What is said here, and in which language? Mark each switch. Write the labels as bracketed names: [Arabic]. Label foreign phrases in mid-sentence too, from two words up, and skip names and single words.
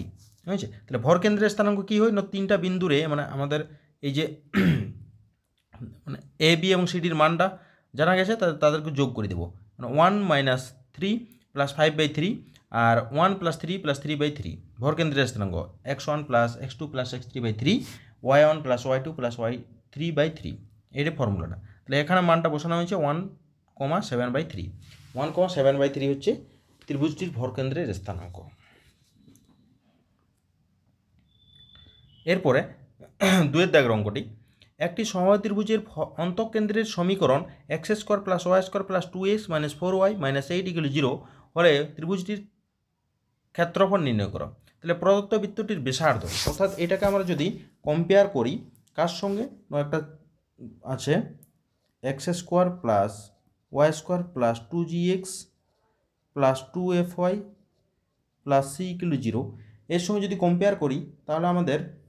[Bangla] ঠিক আছে, তাহলে ভরকেন্দ্রের স্থানাঙ্ক কী হয় না, তিনটা বিন্দুরে মানে আমাদের এই যে মানে এ বি এবং সিডির মানটা জানা গেছে, তাদেরকে যোগ করে দেবো মানে 1 - 3 + 5/3 আর 1 + 3 + 3/3 ভরকেন্দ্রের স্থানাঙ্ক x1 + x2 + x3/3 y1 + y2 + y3/3 এইটা ফর্মুলাটা। তাহলে এখানে মানটা বসানো হয়েছে 1,7/3। 1,7/3 হচ্ছে ত্রিভুজটির ভরকেন্দ্রের স্থানাঙ্ক। এরপরে 2 দাগের অঙ্কটি, একটি সমবাহু ত্রিভুজের অন্তঃকেন্দ্রের সমীকরণ x² + y² + 2x - 4y - 8 = 0 হলে ত্রিভুজটির ক্ষেত্রফল নির্ণয় করো। তাহলে প্রদত্ত বৃত্তটির ব্যাসার্ধ, অর্থাৎ এটাকে আমরা যদি কম্পেয়ার করি কার সঙ্গে, একটা আছে x² + y² + 2gx + 2fy + c = 0 এর সঙ্গে যদি কম্পেয়ার করি তাহলে আমাদের